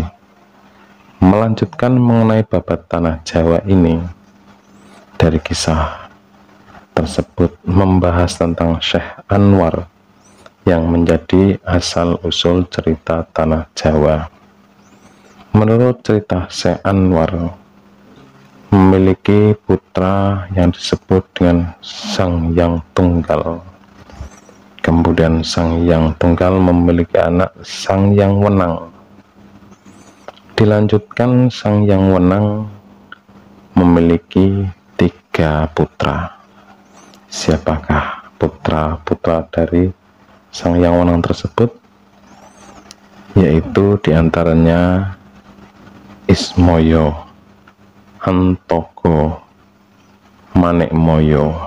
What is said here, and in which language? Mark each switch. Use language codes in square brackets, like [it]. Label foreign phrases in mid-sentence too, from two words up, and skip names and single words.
[id] Melanjutkan mengenai babat tanah Jawa ini, dari kisah tersebut membahas tentang Syekh Anwar yang menjadi asal-usul cerita tanah Jawa. Menurut cerita, Syekh Anwar memiliki putra yang disebut dengan Sang Hyang Tunggal. Kemudian Sang Hyang Tunggal memiliki anak Sang Hyang Wenang. Dilanjutkan, Sang Hyang Wenang memiliki 3 putra. Siapakah putra-putra dari Sang Hyang Wenang tersebut? Yaitu diantaranya Ismoyo, Antoko, Manekmoyo.